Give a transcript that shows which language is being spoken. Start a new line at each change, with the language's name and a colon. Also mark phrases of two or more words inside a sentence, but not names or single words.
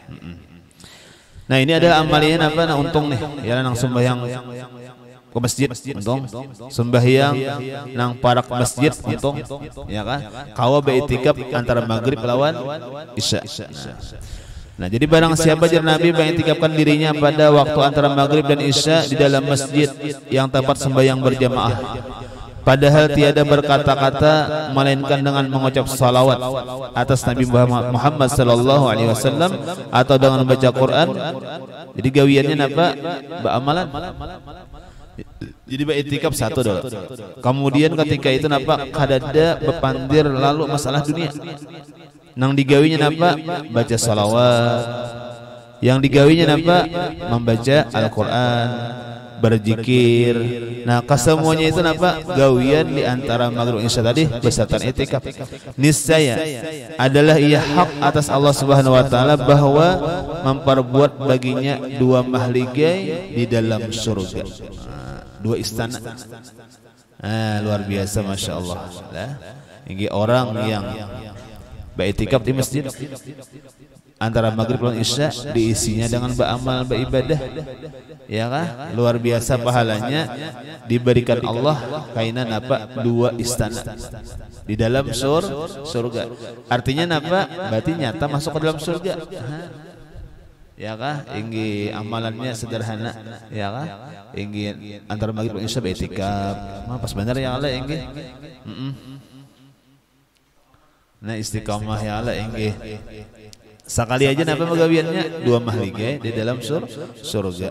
Banjar: Nah ini adalah amaliyah apa? Nah untung nih, ya nang sembahyang ke masjid untung, sembahyang nang parak masjid untung, ya kan, kawa baitikaf antara maghrib lawan isya.
Indonesian: Nah jadi barang siapa jar Nabi baitikafkan dirinya pada waktu antara maghrib dan isya di dalam masjid yang tempat sembahyang berjamaah, padahal tiada berkata-kata melainkan dengan mengucap salawat atas Nabi Muhammad
Arabic: صلى الله عليه وسلم
Indonesian: atau dengan membaca Quran.
Banjar: Jadi gawiannya apa? Amalan. Jadi baitikaf satu dulu. Kemudian ketika itu napa kadada bepandir lalu masalah dunia. Nang digawinya napa? Baca salawat. Yang digawinya napa?
Indonesian: Membaca Al-Qur'an, berzikir.
Banjar: Nah, kesemuanya itu napa? Gawian di antara maghrib isya tadi beserta i'tikaf.
Indonesian: Niscaya adalah ia hak atas Allah
Arabic: سبحانه وتعالى
Indonesian: bahwa memperbuat baginya dua mahligai di dalam surga. Dua istana. Luar biasa,
Arabic: ما شاء الله.
Indonesian: Ini orang yang baitikaf di masjid antara maghrib dan isya diisinya dengan beramal beribadah, ya kan? Luar biasa pahalanya diberikan Allah kainan apa? Dua istana di dalam surga. Artinya apa? Berarti nyata masuk ke dalam surga.
Banjar: Ya kah? Inggi amalannya sederhana, ya kah? Inggi antara maghrib dan isya baitikaf. Pas benar
Arabic: يا الله
Banjar: inggi. Nah istiqamah
Arabic: يا الله
Banjar: inggi. Sekali aja napa penggawiannya dua mahligai di dalam surga.